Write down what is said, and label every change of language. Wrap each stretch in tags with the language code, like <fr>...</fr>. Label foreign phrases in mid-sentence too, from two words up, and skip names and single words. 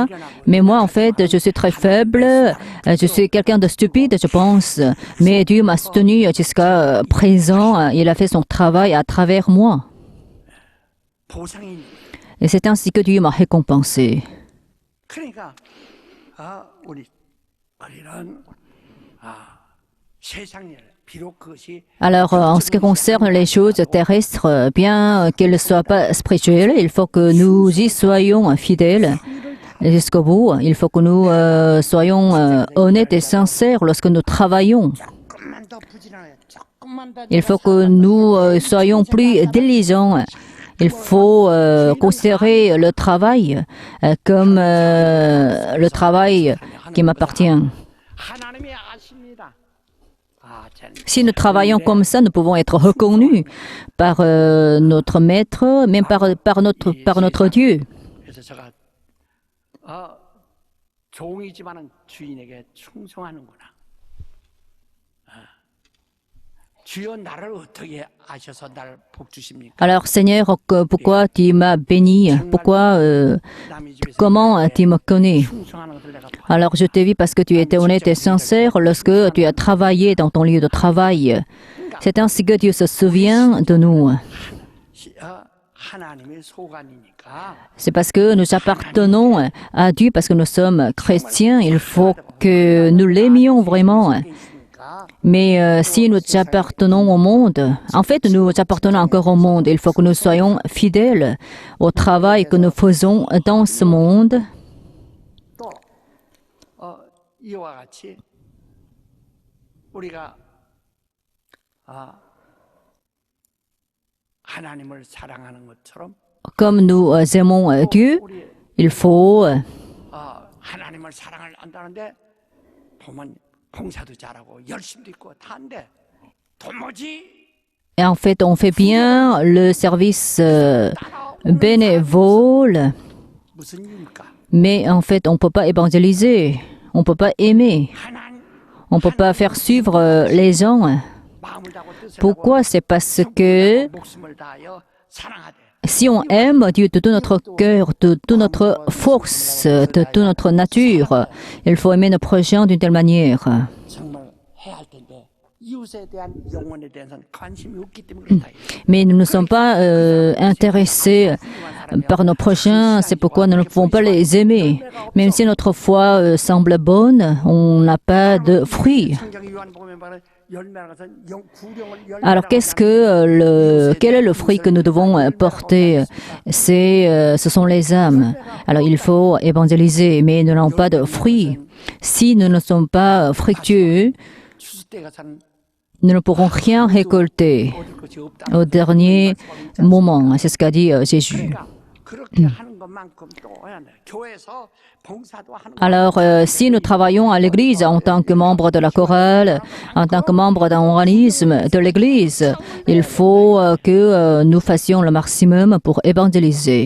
<fr>Mais moi, en fait, je suis très faible. Je suis quelqu'un de stupide, je pense. Mais Dieu m'a soutenu jusqu'à présent. Il a fait son travail à travers moi. Et c'est ainsi que Dieu m'a récompensé.</fr> <ko>우리는 세상 일 비록 그것이</ko> <fr>Alors, en ce qui concerne les choses terrestres, bien qu'elles ne soient pas spirituelles, il faut que nous y soyons fidèles jusqu'au bout. Il faut que nous soyons honnêtes et sincères lorsque nous travaillons.</fr> <ko>조금만 더 부지런해, 조금만 더</ko> <fr>Il faut que nous soyons plus diligents. Il faut considérer le travail comme le travail qui m'appartient.</fr> <ko>하나님이 아십니다.</ko> <fr>Si nous travaillons comme ça, nous pouvons être reconnus par notre maître, même par notre Dieu.</fr> <ko>그래서 제가 종이지만은 주인에게 충성하는구나. 주여 나를 어떻게 아셔서 날 복 주십니까?</ko> <fr>Alors Seigneur, pourquoi tu m'as béni?</fr> <ko>남의 집에서</ko> <fr>Comment tu me connais?</fr> <ko>충성하는 것을 내가 봐.</ko> <fr>Alors je t'ai vu parce que tu étais honnête et sincère lorsque tu as travaillé dans ton lieu de travail. C'est ainsi que Dieu se souvient de nous.</fr> <ko>하나님의 소관이니까</ko> <fr>C'est parce que nous appartenons à Dieu, parce que nous sommes chrétiens, il faut que nous l'aimions vraiment. Mais si nous appartenons au monde, en fait nous appartenons encore au monde, il faut que nous soyons fidèles au travail que nous faisons dans ce monde.</fr> <ko>또 이와 같이 우리가 하나님을 사랑하는 것처럼</ko> <fr>Comme nous aimons Dieu,</fr> <ko>우리</ko> <fr>il faut</fr> <ko>하나님을 사랑을 한다는데 보면 봉사도 잘하고 열심도 있고 다 한데 도무지</ko> <fr>et en fait on fait bien le service bénévole,</fr> <ko>무슨 일입니까?</ko> <fr>mais en fait on ne peut pas évangéliser, on ne peut pas aimer,</fr> <ko>하나님</ko> <fr>on ne peut pas faire suivre les gens.</fr> <ko>마음을 다하고 뜻을</ko> <fr>Pourquoi? C'est parce que</fr> <ko>다하고 목숨을 다하여 사랑하되</ko> <fr>si on aime Dieu de tout notre cœur, de toute notre force, de toute notre nature, il faut aimer nos prochains d'une telle manière.</fr> <ko>정말 해야 할 텐데 이웃에 대한 영혼에 대해서는 관심이 없기 때문에 그렇다.</ko> <fr>Mais nous ne sommes pas intéressés par nos prochains, c'est pourquoi nous ne pouvons pas les aimer. Même si notre foi semble bonne, on n'a pas de fruits.</fr> <ko>성경 요한복음에 말하는 열매라는 것은 구령을</ko> <fr>Alors quel est le fruit que nous devons porter? Ce sont les âmes. Alors il faut évangéliser, mais nous n'avons pas de fruits. Si nous ne sommes pas fructueux,</fr> <ko>추수때가 사는</ko> <fr>nous ne pourrons rien récolter</fr> <ko>얻을 것이 없다.</ko> <fr>au dernier moment. C'est ce qu'a dit Jésus.</fr> <ko>그렇게 하는 것만큼 또 해야 돼. 교회에서 봉사도 하는 거.</ko> <fr>Alors, si nous travaillons à l'Église en tant que membre de la chorale, en tant que membre d'un organisme de l'Église, il faut que nous fassions le maximum pour évangéliser.</fr>